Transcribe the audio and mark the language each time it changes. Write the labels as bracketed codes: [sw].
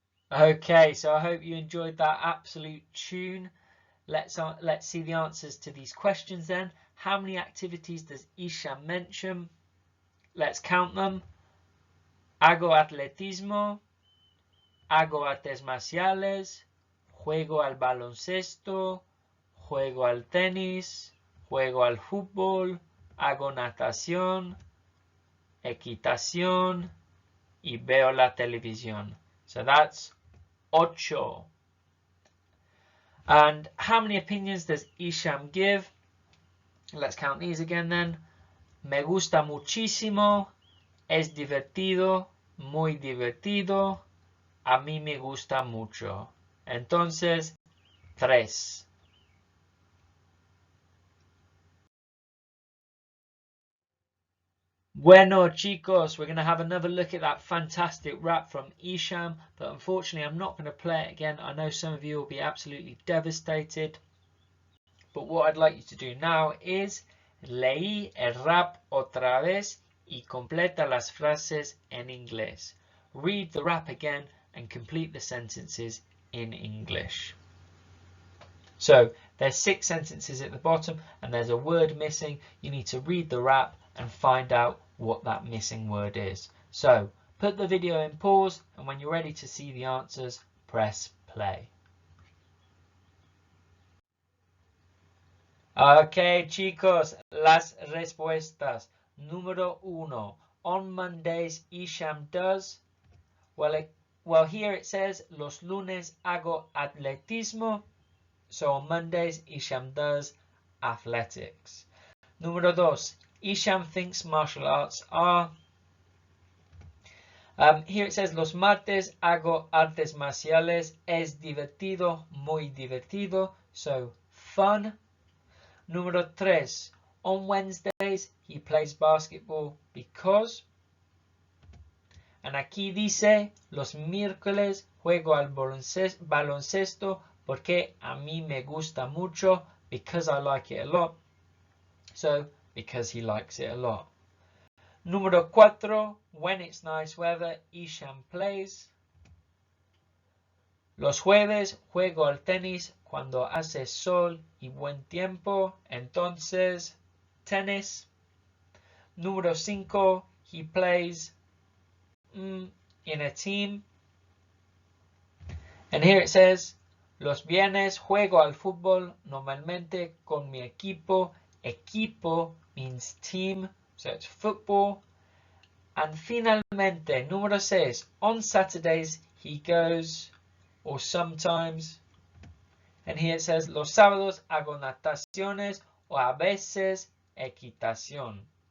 [en] Okay, so I hope you enjoyed that absolute tune. Let's see the answers to these questions then. How many activities does Isham mention? Let's count them. [es] Hago atletismo, hago artes marciales, juego al baloncesto, juego al tenis, juego al fútbol, hago natación, equitación, y veo la televisión. [en] So that's 8. And how many opinions does Isham give? Let's count these again then. [es] Me gusta muchísimo, es divertido, muy divertido, a mí me gusta mucho. Entonces, 3. Bueno, chicos, [en] we're going to have another look at that fantastic rap from Isham, but unfortunately I'm not going to play it again. I know some of you will be absolutely devastated, but what I'd like you to do now is [es] leí el rap otra vez y completa las frases en inglés. [en] Read the rap again and complete the sentences in English. So there's 6 sentences at the bottom and there's a word missing. You need to read the rap and find out what that missing word is. So put the video in pause, and when you're ready to see the answers, press play. [es] Okay, chicos, las respuestas. [en] Número 1. On Mondays, Isham does. Well, here it says, [es] los lunes hago atletismo. [en] So on Mondays, Isham does athletics. Número 2. Isham thinks martial arts are. Here it says, [es] los martes hago artes marciales. Es divertido, muy divertido. [en] So fun. Número 3. On Wednesdays, he plays basketball because. [es] And aquí dice, los miércoles juego al baloncesto porque a mí me gusta mucho, [en] because I like it a lot. So, because he likes it a lot. Número 4. When it's nice weather, Isham plays. [es] Los jueves juego al tenis cuando hace sol y buen tiempo. Entonces, tenis. Número 5. [en] He plays in a team. And here it says, [es] los viernes juego al fútbol normalmente con mi equipo. [en] Equipo means team, so it's football. And finalmente, número 6, on Saturdays he goes, or sometimes, and here it says, [es] los sábados hago nataciones o a veces equitación.